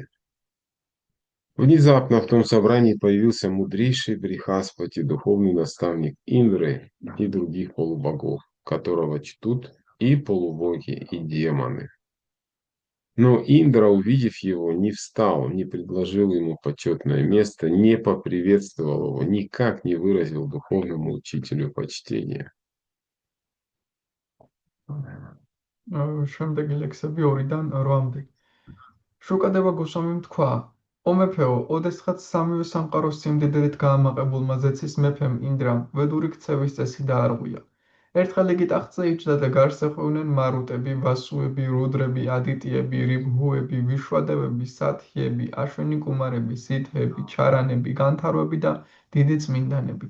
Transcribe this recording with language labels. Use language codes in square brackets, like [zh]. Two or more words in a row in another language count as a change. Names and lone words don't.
[ru] Внезапно в том собрании появился мудрейший Брихаспати, духовный наставник Индры и других полубогов, которого чтут и полубоги, и демоны. Но Индра, увидев его, не встал, не предложил ему почетное место, не поприветствовал его, никак не выразил духовному учителю почтения. [ka] შემდეგი ლექსები 2-დან 8-მდე. შუკადება გოსვამიმ თქვა: "ო მეფეო, ოდესღაც სამივე სამყაროს სიმდიდრით გაამაყებულმა ზეცის მეფემ ინდრამ ვედური ქცევის წესი დაარღვია. ერთხელ იგი ტახტზე იჯდა და გარს ეხვევნენ მარუტები, ვასუები, რუდრები, ადიტიები, რიბჰუები, ვიშვადევები, სათიები, აშვენი კუმარები, სითეები, ჩარანები, განთარვები და დიდი წმინდანები.